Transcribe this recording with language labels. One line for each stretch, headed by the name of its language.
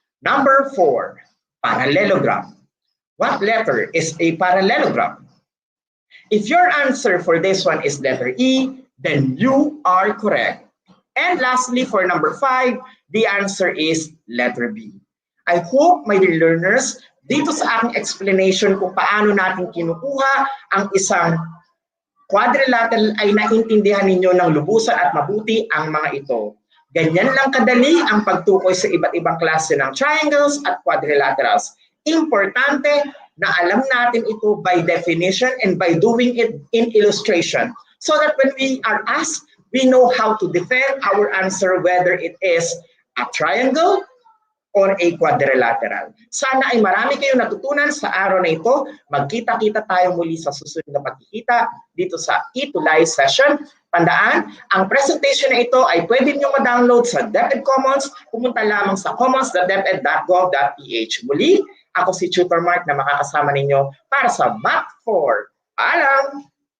English: Number 4, parallelogram. What letter is a parallelogram? If your answer for this one is letter E, then you are correct. And lastly, for number 5, the answer is letter B. I hope, my dear learners,
Filipino: dito sa aking explanation kung paano natin kinukuha ang isang quadrilateral ay naintindihan ninyo ng lubusan at mabuti ang mga ito. Ganyan lang kadali ang pagtukoy sa iba't ibang klase ng triangles at quadrilaterals. Importante na alam natin ito
English: by definition and by doing it in illustration so that when we are asked, we know how to defend our answer whether it is a triangle or a quadrilateral.
Filipino: Sana ay marami kayong natutunan sa araw na ito. Magkita-kita tayo muli sa susunod na pagkikita dito sa ETUlay session. Tandaan, ang presentation na ito ay pwede nyo ma-download sa DepEd Commons. Pumunta lamang sa commons.deped.gov.ph. Muli, ako si Tutor Mark na makakasama ninyo para sa Math 4. Paalam!